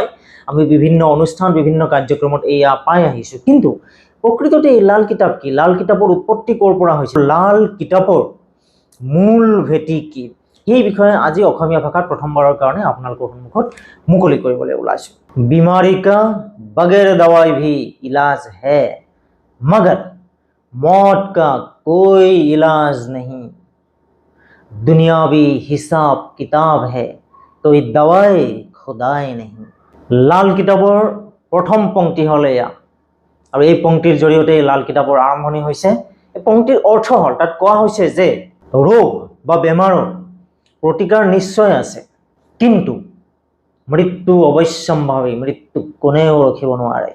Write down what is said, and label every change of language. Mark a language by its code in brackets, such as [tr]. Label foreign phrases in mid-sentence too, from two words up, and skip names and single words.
[as] আমি বিভিন্ন অনুষ্ঠান, বিভিন্ন কাৰ্যক্ৰমত এয়া পাই আহিছোঁ, কিন্তু প্ৰকৃততে এই লাল কিতাপ কি? লাল কিতাপৰ উৎপত্তি ক'ৰ পৰা হৈছিল? লাল কিতাপৰ মূল ভেটি কি? এই বিষয়ে আজি অসমীয়া ভাষাত প্ৰথমবাৰৰ কাৰণে আপোনালোকৰ সন্মুখত মুকলি কৰিবলৈ ওলাইছোঁ। [hi] बीमारी का बगैर दवाई भी इलाज है, मगर मौत का कोई इलाज नहीं। दुनियावी हिसाब किताब है, तो ये दवाई खुदाई नहीं। [as] লাল কিতাপৰ প্ৰথম পংক্তি হ'ল এয়া, আৰু এই পংক্তিৰ জৰিয়তে লাল কিতাপৰ আৰম্ভণি হৈছে। এই পংক্তিৰ অৰ্থ হ'ল, তাত কোৱা হৈছে যে ৰোগ বা বেমাৰৰ প্ৰতিকাৰ নিশ্চয় আছে, কিন্তু মৃত্যু অৱশ্যম্ভাৱী, মৃত্যু কোনেও ৰখিব নোৱাৰে।